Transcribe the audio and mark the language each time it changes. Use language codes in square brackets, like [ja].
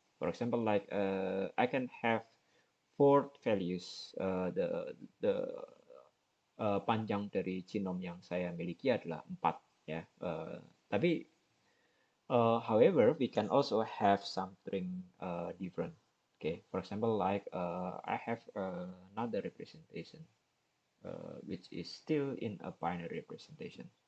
[en] For example, like I can have 4 values. [id] The panjang dari genome yang saya miliki adalah 4 ya. Tapi [en] however, we can also have something different. Okay, for example, like I have another representation which is still in a binary representation.